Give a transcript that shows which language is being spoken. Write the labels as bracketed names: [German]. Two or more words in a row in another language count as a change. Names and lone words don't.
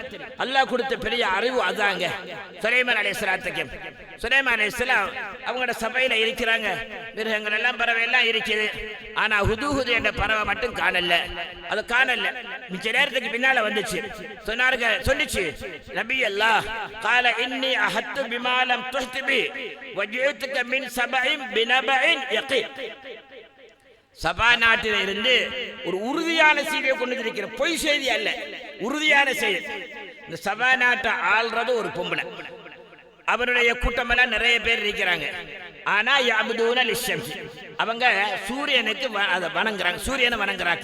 [Tamil] அல்லாஹ் கொடுத்த பெரிய அறிவு அதாங்க. சுலைமான் அலைஹிஸ்ஸலாத்துக்கு சுலைமான் அலைஹிஸ்ஸலாம் அவங்களோட சபையில இருக்கிறாங்க. மிருகங்கள் எல்லாம் பறவை எல்லாம் இருக்குது. ஆனா ஹுதுஹுது என்ற பறவை மட்டும் காணல. அது காணல. மிச்ச நேரத்துக்கு பின்னால வந்துச்சு. சொல்லிச்சு [Arabic] نبي الله قال اني احط بما لم تحط به وجئتك من سبع بنبأ يقين. [Tamil] சபா நாட்டில் இருந்து ஒரு உறுதியான செய்தியை கொண்டு இருக்கிற, பொய் செய்தி அல்ல, உறுதியான செய்தி. இந்த சபா நாட்டை ஆள்றது ஒரு பொம்பளை. அவருடைய கூட்டம் எல்லாம் நிறைய பேர் இருக்கிறாங்க. ஆனா [Arabic] يعبدون للشمس, [Tamil] அவங்க சூரியனுக்கு அதை வணங்குறாங்க, சூரியனை வணங்குறாங்க.